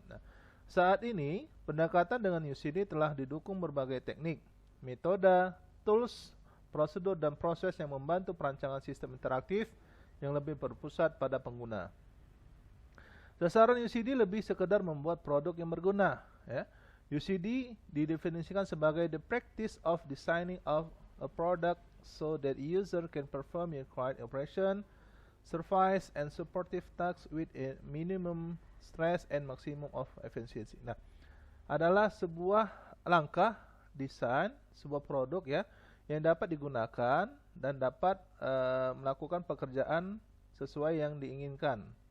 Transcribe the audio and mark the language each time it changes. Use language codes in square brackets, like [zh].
[id] Nah, saat ini pendekatan dengan UCD telah didukung berbagai teknik, metode, tools, prosedur, dan proses yang membantu perancangan sistem interaktif yang lebih berpusat pada pengguna. Sasaran UCD lebih sekedar membuat produk yang berguna. Ya. [en] UCD [id] didefinisikan sebagai [en] the practice of designing of a product so that user can perform required operation, service, and supportive tasks with a minimum stress and maximum of efficiency. [id] Nah, adalah sebuah langkah desain sebuah produk ya yang dapat digunakan dan dapat melakukan pekerjaan sesuai yang diinginkan.